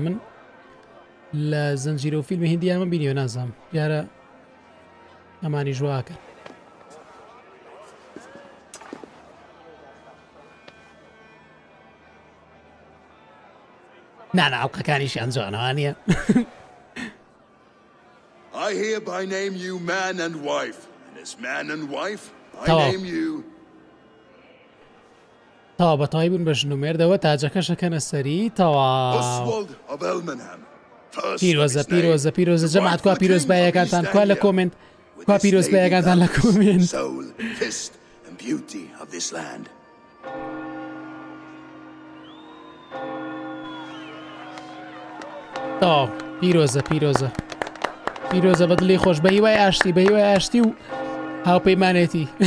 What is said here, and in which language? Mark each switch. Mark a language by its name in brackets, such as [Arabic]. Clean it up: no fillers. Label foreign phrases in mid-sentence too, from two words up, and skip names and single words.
[Central Kurdish] من لە زنجیرە و فیلمی هندی ئەمە بینیوە نازام یارە ئەمانی ژواکە نانە ئەڵقەکانیشیان جوانەوانیە [English] I hereby name you man and wife, and as man and wife, I name you. [Central Kurdish] تاوا بەتەواوی بوون بە ژن و مێردەوە تاجەکەشەکەنە سەری تەواو پیرۆزە پیرۆزە پیرۆزە جەماعەت کوا پیرۆزبایەکانتان کوا لە کۆمنت کوا پیرۆزبایەکانتان لە کۆمنت تاوا پیرۆزە پیرۆزە پیرۆزە بەدڵی خۆش بە هیوای ئاشتی بە هیوای ئاشتی و هاوپەیمانێتی